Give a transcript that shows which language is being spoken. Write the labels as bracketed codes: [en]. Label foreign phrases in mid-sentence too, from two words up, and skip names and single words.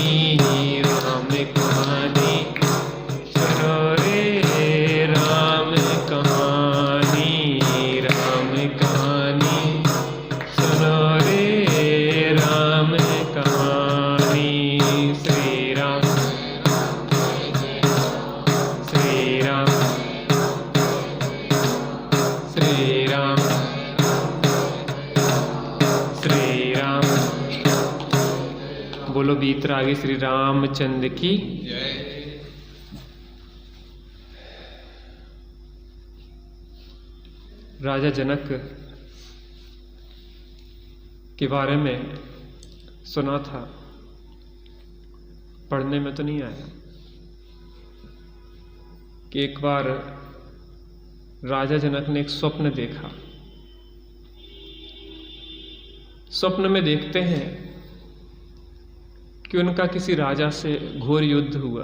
[hi] राम कहानी सुनो रे राम कहानी, राम कहानी सुनो रे राम कहानी। श्री राम श्री राम श्री राम श्री राम। बोलो बीतरागी श्री रामचंद्र की। राजा जनक के बारे में सुना था, पढ़ने में तो नहीं आया, कि एक बार राजा जनक ने एक स्वप्न देखा। स्वप्न में देखते हैं कि उनका किसी राजा से घोर युद्ध हुआ।